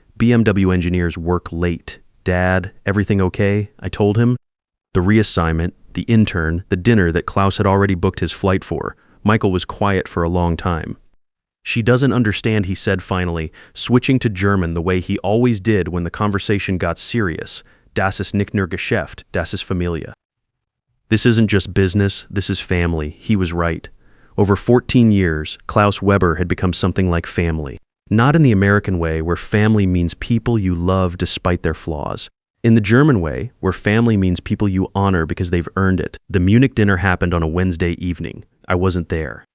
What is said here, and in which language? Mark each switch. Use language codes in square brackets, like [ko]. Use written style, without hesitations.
[en] BMW engineers work late. Dad, everything okay? I told him. The reassignment, the intern, the dinner that Klaus had already booked his flight for. Michael was quiet for a long time. She doesn't understand, he said finally, switching to German the way he always did when the conversation got serious. [de] Das ist nicht nur Geschäft, das ist Familie. [en] This isn't just business, this is family. He was right. Over 14 years, Klaus Weber had become something like family. Not in the American way, where family means people you love despite their flaws. In the German way, where family means people you honor because they've earned it. The Munich dinner happened on a Wednesday evening. I wasn't there.